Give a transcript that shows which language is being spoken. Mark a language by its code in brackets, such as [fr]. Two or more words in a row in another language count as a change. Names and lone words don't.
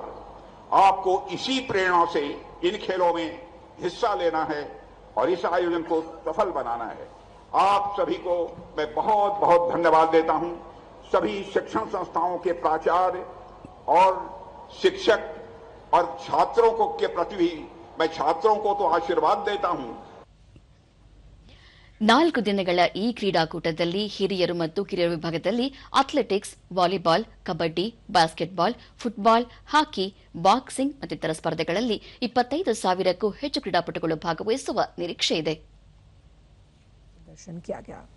[hi] आपको इसी प्रेरणा से इन खेलों में हिस्सा लेना है और इस आयोजन को सफल बनाना है. आप सभी को मैं बहुत बहुत धन्यवाद देता हूं. सभी शिक्षण संस्थाओं के प्राचार्य और शिक्षक और छात्रों को के प्रति भी मैं छात्रों को तो आशीर्वाद देता हूं. [kn] 4 ದಿನಗಳ ಈ ಕ್ರೀಡಾಕೂಟದಲ್ಲಿ ಹಿರಿಯರು ಮತ್ತು ಕಿರಿಯರ ವಿಭಾಗದಲ್ಲಿ ಅಥ್ಲೆಟಿಕ್ಸ್, ವಾಲಿಬಾಲ್, ಕಬಡ್ಡಿ, ಬಾಸ್ಕೆಟ್ಬಾಲ್, ಫುಟ್ಬಾಲ್, ಹಾಕಿ, ಬಾಕ್ಸಿಂಗ್ ಮತ್ತಿತರ ಸ್ಪರ್ಧೆಗಳಲ್ಲಿ 25,000ಕ್ಕೂ ಹೆಚ್ಚು ಕ್ರೀಡಾಪಟುಗಳು ಭಾಗವಹಿಸುವ ನಿರೀಕ್ಷೆ ಇದೆ.